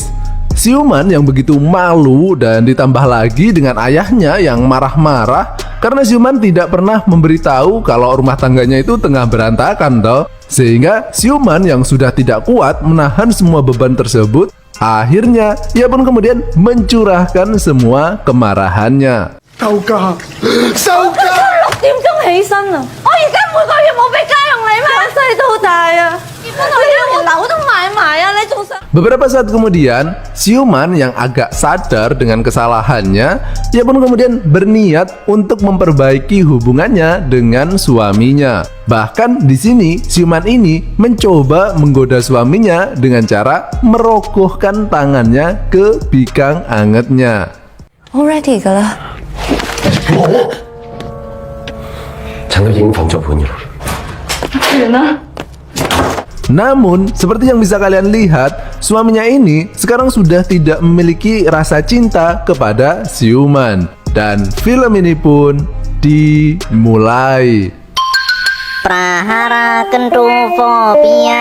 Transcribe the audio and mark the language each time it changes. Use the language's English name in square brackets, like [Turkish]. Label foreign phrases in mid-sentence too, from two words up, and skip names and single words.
[Indonesian] Siuman yang begitu malu dan ditambah lagi dengan ayahnya yang marah-marah karena Siuman tidak pernah memberitahu kalau rumah tangganya itu tengah berantakan toh. Sehingga Siuman yang sudah tidak kuat menahan semua beban tersebut, akhirnya ia pun kemudian mencurahkan semua kemarahannya. [Cantonese] 6 點鐘起身啊！我而家每個月冇俾家用你咩？由細到大啊！結婚我連樓都買埋啊！你仲想？ [Indonesian] Beberapa saat kemudian, Siuman yang agak sadar dengan kesalahannya, ia pun kemudian berniat untuk memperbaiki hubungannya dengan suaminya. Bahkan di sini Siuman ini mencoba menggoda suaminya dengan cara merogohkan tangannya ke bikang angetnya. [Cantonese] Already 㗎啦。陳都已經放咗盤嘅啦。完啦。 [Indonesian] Namun, seperti yang bisa kalian lihat, suaminya ini sekarang sudah tidak memiliki rasa cinta kepada Siuman. Dan film ini pun dimulai. Prahara Kentufobia.